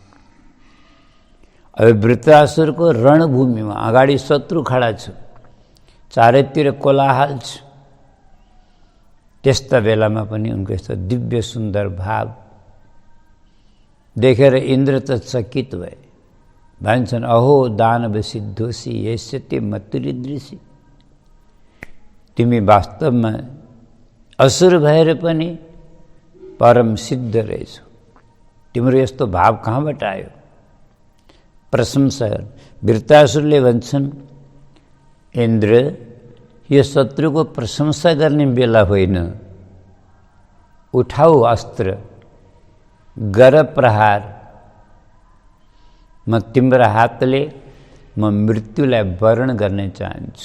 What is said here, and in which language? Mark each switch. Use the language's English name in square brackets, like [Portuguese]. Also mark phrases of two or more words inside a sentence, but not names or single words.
[Nepali] अब वृत्रासुरको रणभूमिमा अगाडि शत्रु खडा छ, चारैतिर कोलाहल छ, त्यस्ता बेलामा पनि उनको यस्तो दिव्य सुन्दर भाव देखेर इन्द्र त चकित भए। [Sanskrit] भन्छन् अहो दानव सिद्धोसी यस्य ते मतुरीदृशी, [Nepali] तिमी वास्तवमा असुर भएर पनि परम सिद्ध रहेछौ, तिम्रो यस्तो भाव कहाँबाट आयो? प्रशंसा। वृत्रासुरले भन्छन् इन्द्र, यो शत्रुको प्रशंसा गर्ने बेला होइन, उठाऊ अस्त्र, गर प्रहार, म तिम्रो हातले म मृत्युलाई वरण गर्न चाहन्छु।